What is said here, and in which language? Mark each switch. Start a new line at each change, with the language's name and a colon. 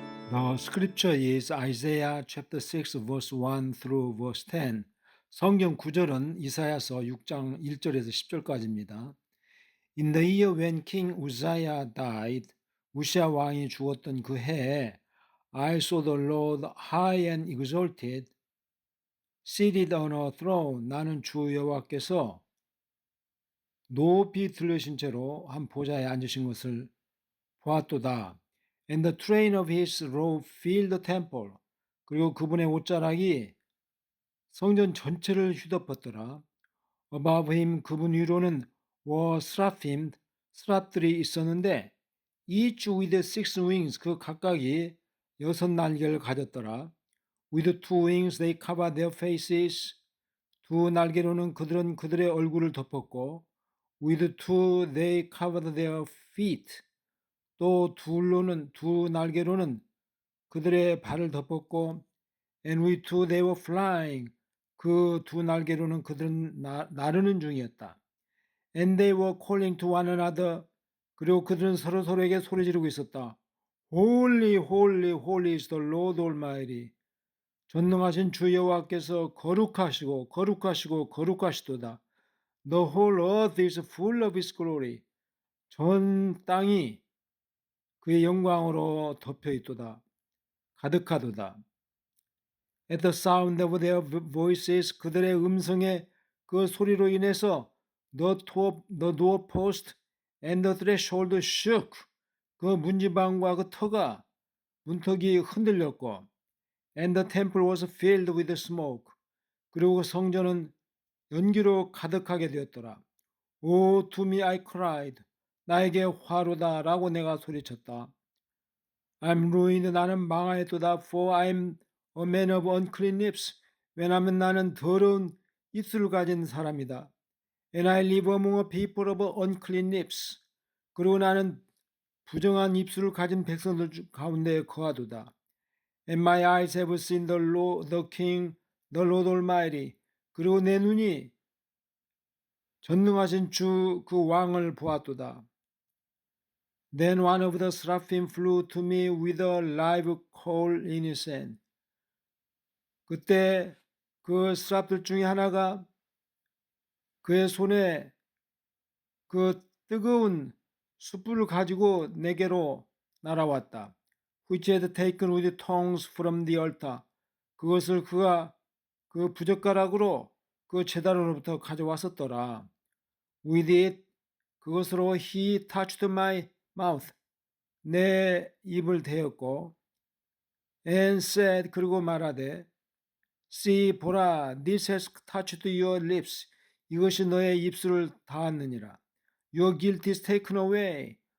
English: The scripture is Isaiah chapter 6 verse 1 through verse 10.
Korean: 성경 구절은 이사야서 6장 1절에서 10절까지입니다.
English: In the year when King Uzziah died,
Korean: 우시아 왕이 죽었던 그 해에
English: I saw the Lord high and exalted, seated on a throne.
Korean: 나는 주 여호와께서 높이 들으신 채로 한 보좌에 앉으신 것을 보았도다.
English: And the train of his robe filled the temple.
Korean: 그리고 그분의 옷자락이 성전 전체를 휘덮었더라.
English: Above him,
Korean: 그분 위로는
English: were seraphim,
Korean: 스랍들이 있었는데
English: each with six wings,
Korean: 그 각각이 6날개를 가졌더라.
English: With two wings they covered their faces.
Korean: 두 날개로는 그들은 그들의 얼굴을 덮었고
English: with two they covered their feet.
Korean: 또 두 날개로는 그들의 발을 덮었고
English: and with two they were flying.
Korean: 그 두 날개로는 그들은 나르는 중이었다.
English: And they were calling to one another.
Korean: 그리고 그들은 서로에게 소리 지르고 있었다.
English: Holy, holy, holy is the Lord Almighty.
Korean: 전능하신 주 여호와께서 거룩하시고 거룩하시고 거룩하시도다.
English: The whole earth is full of his glory.
Korean: 전 땅이 그의 영광으로 덮여 있도다. 가득하도다.
English: At the sound of their voices,
Korean: 그들의 음성의 그 소리로 인해서
English: the doorpost and the threshold shook.
Korean: 그 문지방과 그 문턱이 흔들렸고
English: and the temple was filled with smoke.
Korean: 그리고 성전은 연기로 가득하게 되었더라.
English: Oh, to me I cried.
Korean: 나에게 화로다 라고 내가 소리쳤다.
English: I'm ruined.
Korean: 나는 망하였도다.
English: For I'm a man of unclean lips.
Korean: 왜냐하면 나는 더러운 입술을 가진 사람이다.
English: And I live among a people of unclean lips.
Korean: 그리고 나는 부정한 입술을 가진 백성들 가운데 거하도다.
English: And my eyes have seen the King, the Lord Almighty.
Korean: 그리고 내 눈이 전능하신 주 그 왕을 보았도다.
English: Then one of the seraphim flew to me with a live coal in his hand.
Korean: 그때 그 스랍들 중에 하나가 그의 손에 그 뜨거운 숯불을 가지고 내게로 날아왔다.
English: Which had taken with tongs from the altar.
Korean: 그것을 그가 그 부젓가락으로 그 제단으로부터 가져왔었더라.
English: With it,
Korean: 그것으로
English: he touched my mouth.
Korean: 내 입을 대었고
English: and said,
Korean: 그리고 말하되
English: See,
Korean: 보라,
English: this has touched your lips.
Korean: 이것이 너의 입술을 닿았느니라.
English: Your guilt is taken away.